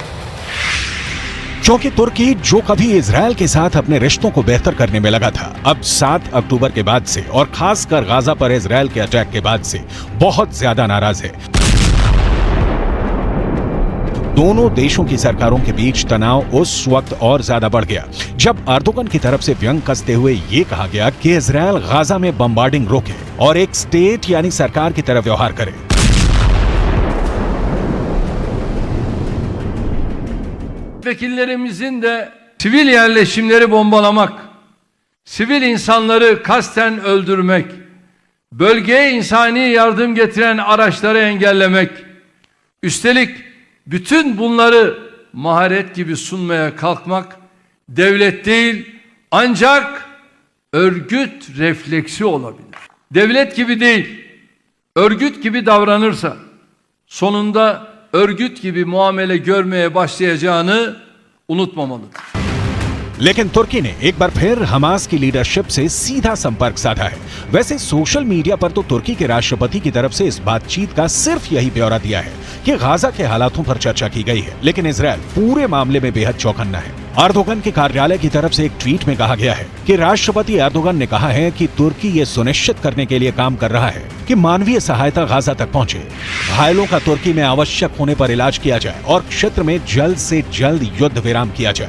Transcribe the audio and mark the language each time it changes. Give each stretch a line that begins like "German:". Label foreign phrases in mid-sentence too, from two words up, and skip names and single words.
Hindi: क्योंकि तुर्की जो कभी इजराइल के साथ अपने रिश्तों को बेहतर करने में लगा था, अब 7 अक्टूबर के बाद से और खासकर गाजा पर इजराइल के अटैक के बाद से बहुत ज्यादा नाराज है। दोनों देशों की सरकारों के बीच तनाव उस वक्त और ज्यादा बढ़ गया जब अर्दोगन की तरफ से व्यंग कसते हुए यह कहा गया कि इजराइल गाजा में बमबार्डिंग रोके और एक स्टेट यानी सरकार की तरह व्यवहार करे।
Turkish: Vekillerimizin de sivil yerleşimleri bombalamak, sivil insanları kasten öldürmek, bölgeye insani yardım getiren araçları engellemek, üstelik bütün bunları maharet gibi sunmaya kalkmak devlet değil ancak örgüt refleksi olabilir. Devlet gibi değil, örgüt gibi davranırsa sonunda örgüt gibi muamele görmeye başlayacağını unutmamalıdır.
Hindi: लेकिन तुर्की ने एक बार फिर हमास की लीडरशिप से सीधा संपर्क साधा है। वैसे
English: social media
Hindi: पर तो तुर्की के राष्ट्रपति की तरफ से इस बातचीत का सिर्फ यही ब्यौरा दिया है कि गाजा के हालातों पर चर्चा की गई है, लेकिन इजराइल पूरे मामले में बेहद चौकन्ना है। अर्दोगन के कार्यालय की तरफ से एक ट्वीट में कहा गया है कि राष्ट्रपति अर्दोगन ने कहा है कि तुर्की ये सुनिश्चित करने के लिए काम कर रहा है कि मानवीय सहायता गाजा तक पहुंचे, घायलों का तुर्की में आवश्यक होने पर इलाज किया जाए और क्षेत्र में जल्द से जल्द युद्ध विराम किया जाए।